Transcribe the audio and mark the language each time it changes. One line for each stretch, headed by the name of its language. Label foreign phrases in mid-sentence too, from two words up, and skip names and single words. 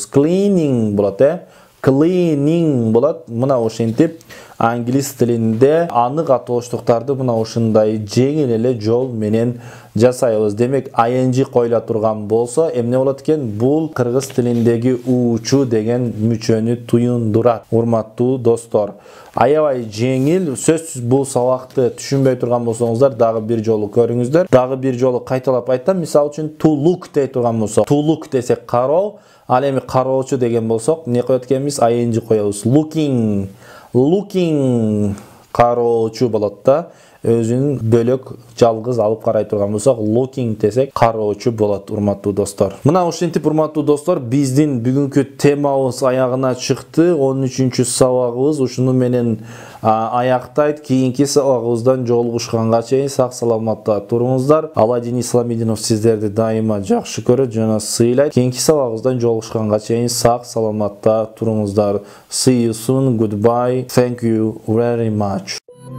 Kyrgyz: Cleaning болот, cleaning болот. Мына ошентип англис тилинде анык атооштуктарды мына ушундай жеңил эле жол менен жасайбыз. Демек ing койла турган болсо эмне болот экен? Бул кыргыз тилиндеги уучу деген мүчөнү туюндурат. Урматтуу достор, аябай жеңил. Сөзсүз бул сабакты түшүнбөй турган болсоңуздар дагы бир жолу көрүңүздөр. Дагы бир жолу кайталап айтам. Мисал үчүн
English: to look
Kyrgyz: дей турган болсок,
English: to look
Kyrgyz: десек кароо, ал эми кароочу деген болсок не коет экенбиз? ing коебуз. Looking кароочу болот да. Өзүнүн бөлөк жалгыз алып карай турган болсок, looking десек кароочу болот, урматтуу достор. Мына ушинтип урматтуу достор, биздин бүгүнкү темабыз аягына чыкты. 13-чү сабагыбыз ушуну менен аяктайт. Кийинки сабагыбыздан жолугушканга чейин сак саламатта туруңуздар. Аладдин Исламидинов сиздерди дайыма жакшы көрөт жана сыйлайт. Кийинки сабагыбыздан жолугушканга чейин сак саламатта туруңуздар.
English: See you soon. Goodbye. Thank you very much.